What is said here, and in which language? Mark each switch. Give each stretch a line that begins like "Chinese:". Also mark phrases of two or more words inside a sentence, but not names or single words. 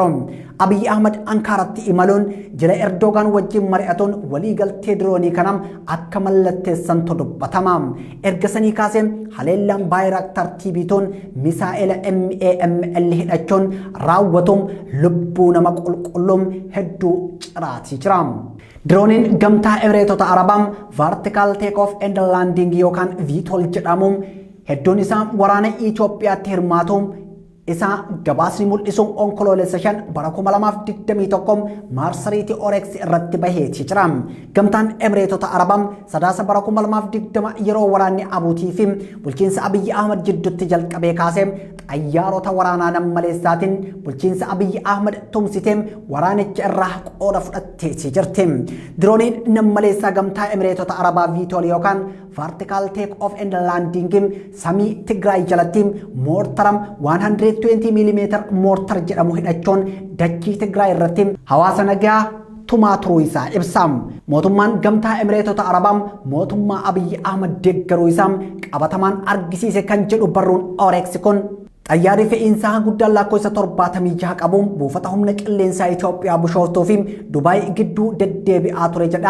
Oromo: Abiy Ahmad Ankaaratti imaluun jila Erdogan wajjin mari'atuun walii galtee diroonii kana akka mallatteessantu dubbatama. Ergasanii kaasee haleellaan Bayraktar TV2 misaa'ila MAML hidhachuun raawwatuun lubbuu nama qulqulluun hedduu ciraatii jira. Dirooniin gamtaa Emireetota Arabaa
English: vertical take off and landing
Oromo: yookaan VTOL jedhamu hedduun isaa waraana Itoophiyaatti hirmaatu isa gabaasni mul'isuun onkoloolessa 5 bara 2021 maarsariitii Orex irratti baheetii jira. Gamtaan Emireetota Arabaa sadaasa bara 2020 yeroo waraanni Abuutii fi bulchiinsa Abiy Ahmad jidduutti jalqabee kaasee xayyaarota waraanaa nammaleessaatiin bulchiinsa Abiy Ahmad tumsitee waraanicha irraa qooda fudhatteetii jirti. Dirooniin nammaleessaa gamtaa Emireetota Arabaa VTOL yookaan
English: vertical take off and landing
Oromo: samii Tigraay jalatti moortara 120 mm moortar jedhamu hidhachuun dachii Tigraay irratti hawaasa nagaa tumaa turuu isaa ibsa. Mootummaan gamtaa Emireetota Arabaa mootummaa Abiy Ahmad deeggaruu isaa qabatamaan argisiise kan jedhu barruun Orex kun xayyaarri fe'iinsaa guddaan lakkoofsa 76 qabuun buufata humna qilleensaa Itoophiyaa Bishooftuu fi Dubaay gidduu deddeebi'aa ture jedha.